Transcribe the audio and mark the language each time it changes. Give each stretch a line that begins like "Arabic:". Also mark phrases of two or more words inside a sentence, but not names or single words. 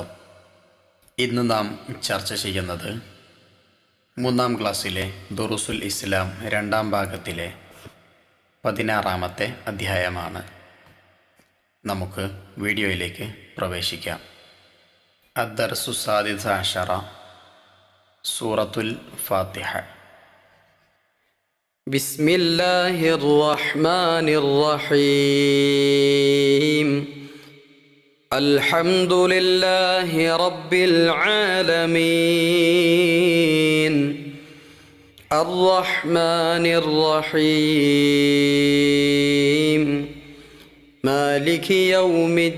Malayalam: ഇന്ന് നാം ചർച്ച ചെയ്യുന്നത് 3-ാം ക്ലാസ്സിലെ ദുറൂസുൽ ഇസ്ലാം 2-ാം ഭാഗത്തിലെ 16-ാമത്തെ അധ്യായമാണ്. നമുക്ക് വീഡിയോയിലേക്ക് പ്രവേശിക്കാം.
Arabic: الدرس السادس عشر، سورة الفاتحة. بسم الله الرحمن الرحيم. الحمد لله رب العالمين الرحمن الرحيم مالك يوم